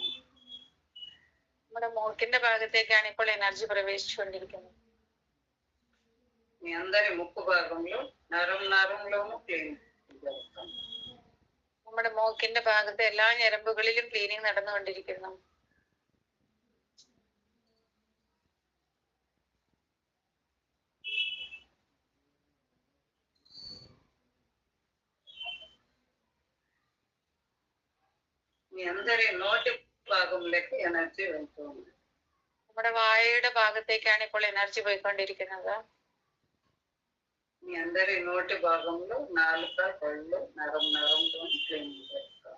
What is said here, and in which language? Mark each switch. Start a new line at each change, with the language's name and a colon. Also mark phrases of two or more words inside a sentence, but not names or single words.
Malayalam: നമ്മുടെ മൂക്കിന്റെ ഭാഗത്തേക്കാണ് ഇപ്പോൾ എനർജി പ്രവേശിച്ചുകൊണ്ടിരിക്കുന്നത്.
Telugu: మీ అందరి ముక్కు భాగంలో నరంలోనూ క్లీనింగ్ జరుగుతుంది.
Malayalam: നമ്മുടെ മൂക്കിന്റെ ഭാഗത്ത് എല്ലാ ഞരമ്പുകളിലും ക്ലീനിങ് നടന്നുകൊണ്ടിരിക്കുന്നു.
Telugu: మీ అందరి నోటి భాగంలోకి ఎనర్జీ వెళ్తుంది.
Malayalam: നമ്മുടെ വായയുടെ ഭാഗത്തേക്കാണ് ഇപ്പോൾ എനർജി പോയിക്കൊണ്ടിരിക്കുന്നത്.
Telugu: మీ అందరి నోటి భాగంలో నాలుక పళ్ళు నరంలో క్లీనింగ్ చేస్తారు.